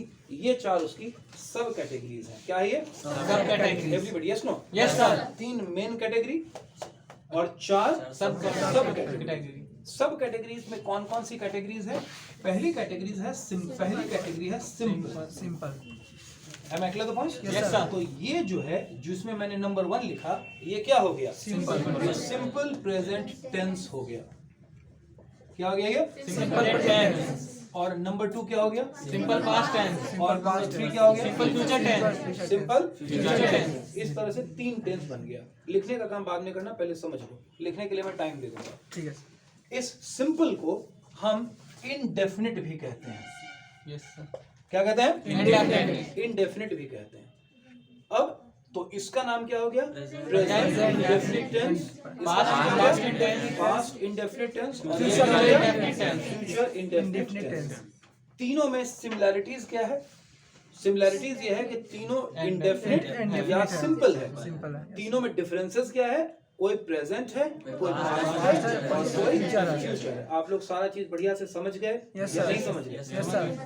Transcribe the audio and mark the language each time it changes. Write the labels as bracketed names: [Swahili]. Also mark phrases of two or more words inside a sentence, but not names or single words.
[Hindi] ये 4 उसकी [English] sub categories [Hindi] हैं. क्या है ये? [English] sub category. everybody yes no? yes sir. [Hindi] 3 [English] main category [Hindi] और 4 [English] sub category. sub categories [Hindi] में कौन कौन सी कैटेगरीज है? पहली कैटेगरी है सिंपल. [English] Am I clear the point? Yes, sir. [Hindi] तो ये जो है, जिसमें मैंने नंबर 1 लिखा, ये क्या हो गया? [English] simple present tense [Hindi] हो गया. क्या हो गया ये? [English] simple tense. [Hindi] और नंबर 2 क्या हो गया? [English] simple past tense. [Hindi] और नंबर 3 क्या हो गया? [English] simple future tense. simple future tense. [Hindi] इस तरह से 3 टेंस बन गया. लिखने का काम बाद में करना, पहले समझ लो. लिखने के लिए मैं टाइम दे दूंगा. ठीक है. इस सिंपल को हम इनडेफिनिट भी कहते हैं. [English] yes sir. [Hindi] क्या कहते हैं? [English] Indefinite. [Hindi] इनडेफिनिट भी कहते हैं. अब तो इसका नाम क्या हो गया? [English] Present indefinite tense, Past indefinite tense. past indefinite tense और Future indefinite tense. future indefinite tense. [Hindi] तीनों में सिमिलैरिटीज क्या है? सिमिलैरिटीज ये है कि तीनों इंडेफिनिट या सिंपल है. तीनों में डिफरेंसेस क्या है? कोई प्रेजेंट है, कोई पास्ट है और कोई फ्यूचर है. आप लोग सारा चीज बढ़िया से समझ गए या नहीं समझ गए?